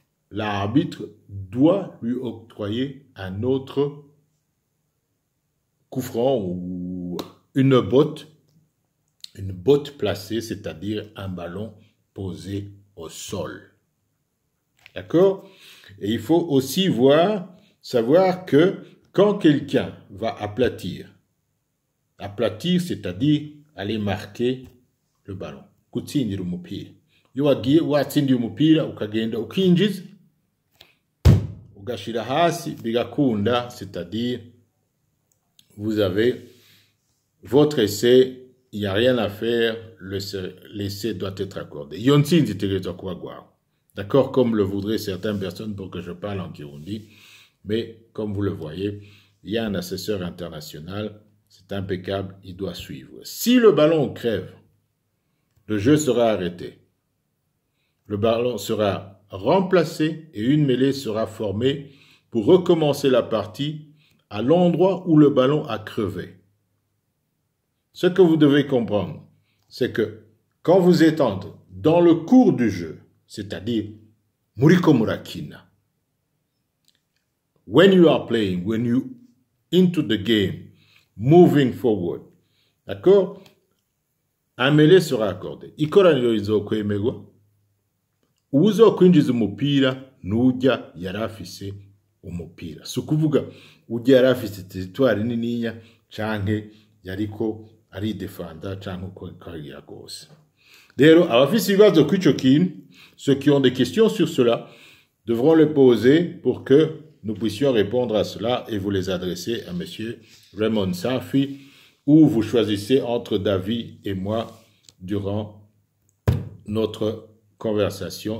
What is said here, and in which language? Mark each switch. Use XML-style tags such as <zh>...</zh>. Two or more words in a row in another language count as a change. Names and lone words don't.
<fr>l'arbitre doit lui octroyer un autre coup franc ou une botte placée, c'est-à-dire un ballon posé au sol. D'accord? Et il faut aussi savoir que quand quelqu'un va aplatir, c'est-à-dire aller marquer le ballon.</fr> <rn>Gutsindira umupira. Iyo wagiye watsindiye umupira ukagenda ukinjiza ugashira hasi bigakunda,</rn> <fr>c'est-à-dire vous avez votre essai, il n'y a rien à faire, l'essai doit être accordé.</fr> <rn>Iyo ntsinzi itegerezwa kuba gwawe.</rn> <fr>D'accord, comme le voudraient certaines personnes pour que je parle en Kirundi, mais comme vous le voyez, il y a un assesseur international, c'est impeccable, il doit suivre. Si le ballon crève, le jeu sera arrêté. Le ballon sera remplacé et une mêlée sera formée pour recommencer la partie à l'endroit où le ballon a crevé. Ce que vous devez comprendre, c'est que quand vous êtes dans le cours du jeu, c'est-à-dire</fr> <rn>muriko murakina,</rn> <en>when you are playing, when you into the game, moving forward,</en> <fr>d'accord, un mêlée sera accordé.</fr> <rn>Ikoraniro rizokwemerwa, uwuzokwinjiza umupira n'ujya yarafise umupira. Si ukuvuga ujya yarafise territoire niniya canke yariko aridefanda canke uko kagira gose. Rero abafise ibibazo kw'ico kintu,</rn> <fr>ceux qui ont des questions sur cela devront les poser pour que nous puissions répondre à cela et vous les adresser à monsieur Raymond Safi, ou vous choisissez entre David et moi durant notre conversation.</fr>